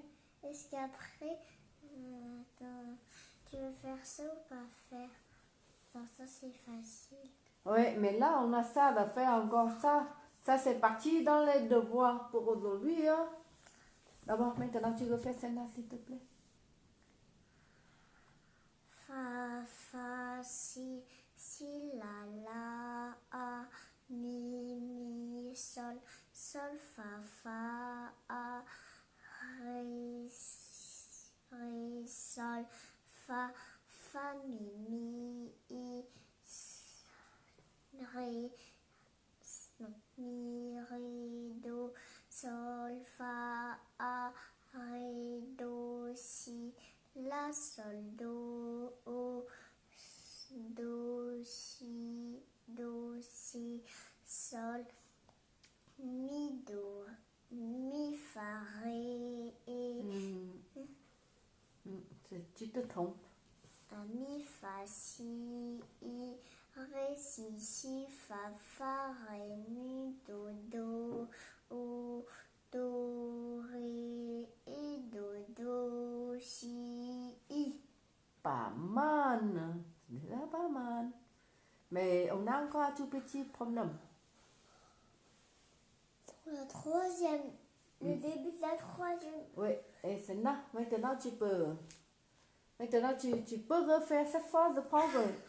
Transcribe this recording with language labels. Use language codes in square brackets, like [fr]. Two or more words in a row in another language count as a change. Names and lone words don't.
[fr] Est-ce qu'après, attends, tu veux faire ça ou pas faire? Genre ça c'est facile. Oui, mais là, on a ça, on va faire encore ça. Ça, c'est parti dans les devoirs pour aujourd'hui. Hein. D'abord, maintenant, tu refais celle-là, s'il te plaît. Fa, fa, si, si, la, a, mi, sol, sol, fa, a, ré, sol, fa, mi, i, ré, non, mi, ré, do, sol, fa, a, ré, do, si, la, sol, do, si, sol, mi, do, mi, fa, ré, et Tu te trompes. mi, fa, si, i, ré, si, fa, ré, mi, do, do, ré, et do, si, i. Pas mal. C'est déjà pas mal. Mais on a encore un tout petit problème. Pour la troisième, le début de la troisième. Oui, et c'est là. Maintenant, tu peux... Maintenant, tu peux refaire cette fois de prendre...